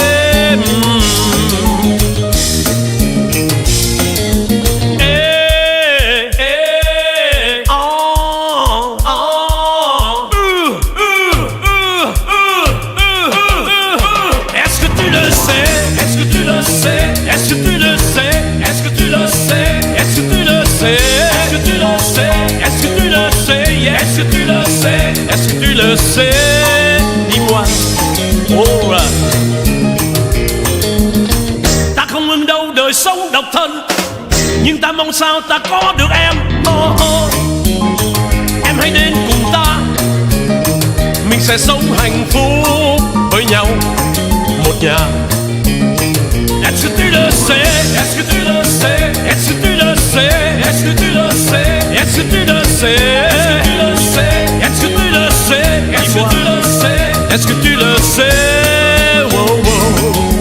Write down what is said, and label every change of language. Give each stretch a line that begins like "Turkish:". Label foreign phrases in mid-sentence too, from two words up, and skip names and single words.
French: Est-ce que tu le sais? Est-ce que tu le sais? Est-ce que tu le sais? Est-ce que tu le sais? Est-ce que tu le sais? Est-ce que tu le sais? Est-ce que tu le sais? Est-ce que tu le sais? Est-ce que tu le sais? Dis-moi. Alright.
Vietnamese: Ta không ưng đâu đời sống độc thân, nhưng ta mong sao ta có được em. Em hãy đến cùng ta, mình sẽ sống hạnh phúc với nhau một nhà.
French: Est-ce que tu le sais? Est-ce que tu le sais? Est-ce que tu le sais? Est-ce que tu le sais? Est-ce que tu le sais? Est-ce que tu le sais? Est-ce que tu le sais? Est-ce que tu le sais? Wow, wow.